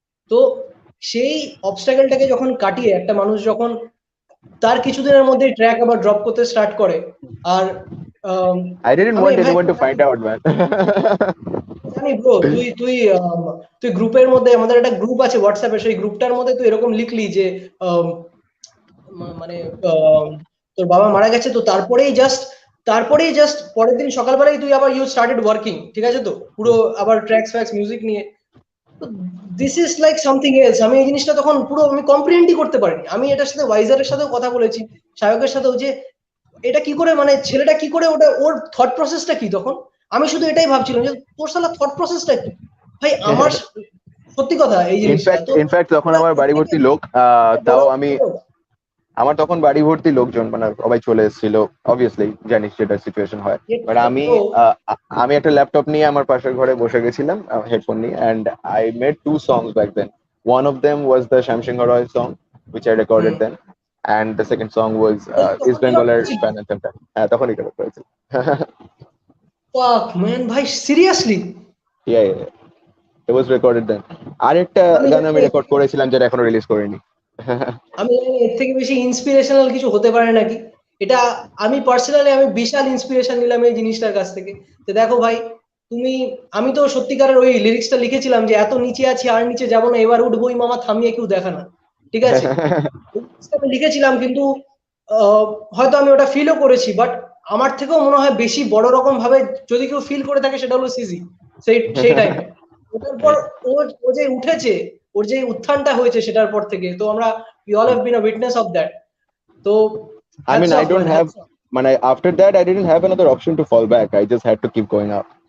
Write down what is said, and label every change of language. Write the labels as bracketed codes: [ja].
[bn] তো সেই অবস্টাকেলটাকে যখন কাটিয়ে একটা মানুষ যখন তার কিছুদিনের মধ্যে ট্র্যাক আবার ড্রপ করতে স্টার্ট করে, আর [en] I didn't want anyone to find out, man. [bn] জানি ব্রো, তুই গ্রুপের মধ্যে, আমাদের একটা গ্রুপ আছে হোয়াটসঅ্যাপে, সেই গ্রুপটার মধ্যে তুই এরকম লিখলি যে মানে তোর বাবা মারা গেছে, তো তারপরেই জাস্ট পরের দিন সকালবেলায় তুই আবার [en] you started working, [bn] ঠিক আছে, তো পুরো আবার ট্র্যাক্স ফ্যাক্স মিউজিক নিয়ে। [en] This is like something else. [bn] আমি এই জিনিসটা তখন পুরো আমি কম্প্রিহেন্ডই করতে পারিনি। আমি এটার সাথে ওয়াইজারের সাথেও কথা বলেছি, সায়কের সাথেও, যে এটা কি করে, মানে ছেলেটা কি করে, ওটা ওর থট প্রসেসটা কি। তখন আমি শুধু এটাই ভাবছিলাম যে তোর শালা থট প্রসেসটা কি ভাই। আমার সত্যি কথা এই জিনিসটা তো ইনফ্যাক্ট তখন আমার বাড়ি ভর্তি লোক, তাও আমি আমার তখন বাড়ি ভর্তি লোকজন মানে সবাই চলে এসেছিল, অবভিয়াসলি জানিস যেটা সিচুয়েশন হয়, বাট আমি একটা ল্যাপটপ নিয়ে আমার পাশের ঘরে বসে গেছিলাম হেডফোন নিয়ে, [en] And I made 2 songs back then. One of them was the Shamsingha Roy song which I recorded then, and the second song was East Bengaler fan anthem. [bn] তখন এটা করেছি. [en] fuck man [bn] ভাই, [en] Seriously? yeah, it was recorded then. [bn] আরেকটা গান আমি record করেছিলাম যেটা এখনো রিলিজ করিনি. আমি জানি এর থেকে বেশি ইন্সপিরেশনাল কিছু হতে পারে নাকি। এটা আমি পার্সোনালি আমি বিশাল ইন্সপিরেশন নিলাম এই জিনিসটার কাছ থেকে। তো দেখো ভাই, আমি তো সত্যিকারের ওই লিরিক্সটা লিখেছিলাম যে এত নিচে আছি আর নিচে যাবো না, এবার উঠবোই মামা, থামিয়ে কেউ দেখা না, ঠিক আছে। আমি লিখেছিলাম, কিন্তু হয়তো আমি ওটা ফিলও করেছি, বাট আমার থেকেও মনে হয় বেশি বড় রকম ভাবে যদি কেউ ফিল করে থাকে সেটা হলো সিজি সেই টাইমে। ওটার পর ও যে উঠেছে, ওর যে উত্থানটা হয়েছে সেটার পর থেকে, তো আমরা [en] we all have been a witness of that. [bn] তো [en] I mean, I don't have, man, after that I didn't have another option to fall back. I just had to keep going up.